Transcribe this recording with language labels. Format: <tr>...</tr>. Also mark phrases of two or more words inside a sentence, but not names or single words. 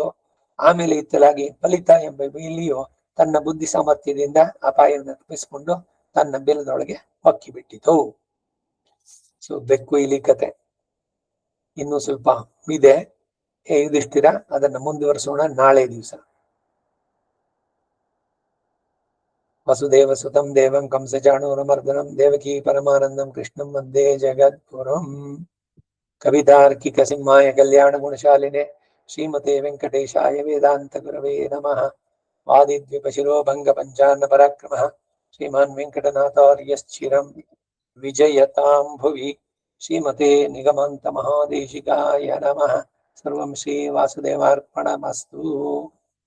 <kn>ಆಮೇಲೆ ಇತ್ತಲಾಗಿ ಫಲಿತ ಎಂಬ ಇಲಿಯು ತನ್ನ ಬುದ್ಧಿ ಸಾಮರ್ಥ್ಯದಿಂದ ಅಪಾಯವನ್ನು ತಪ್ಪಿಸಿಕೊಂಡು ತನ್ನ ಬೆಲದೊಳಗೆ ಹೊಕ್ಕಿ ಬಿಟ್ಟಿತು. ಸೊ ಬೆಕ್ಕು ಇಲಿ ಕತೆ ಇನ್ನು ಸ್ವಲ್ಪ ಇದೆ. ಯುಧಿಷ್ಠಿರ ಅದನ್ನ ಮುಂದುವರಿಸೋಣ ನಾಳೆ ದಿವಸ.</kn> <sa>ವಸುದೇವ ಸುತಂ ದೇವಂ ಕಂಸಚಾಣೂರಮರ್ದನಂ ದೇವಕೀ ಪರಮಾನಂದಂ ಕೃಷ್ಣಂ ವಂದೇ ಜಗದ್ಗುರುಂ. ಕವಿತಾರ್ಕಿಕ ಸಿಂಹಾಯ ಕಲ್ಯಾಣ ಗುಣಶಾಲಿನೆ ಶ್ರೀಮತೆ ವೆಂಕಟೇಶಾಯ ವೇದಾಂತ ಗುರವೇ ನಮಃ. ವಾದಿದ್ವಿಪಶಿರೋ ಭಂಗ ಪಂಚಾನ್ನ ಪರಾಕ್ರಮಃ ಶ್ರೀಮಾನ್ ವೆಂಕಟನಾಥಾರ್ಯಶ್ಚಿರಂ ವಿಜಯತಾಂ ಭುವಿ. ಶ್ರೀಮತೆ ನಿಗಮಾಂತ ಮಹಾದೇಶಿಕಾಯ ನಮಃ. ಸರ್ವಂ ಶ್ರೀ ವಾಸುದೇವಾರ್ಪಣಮಸ್ತು.</sa>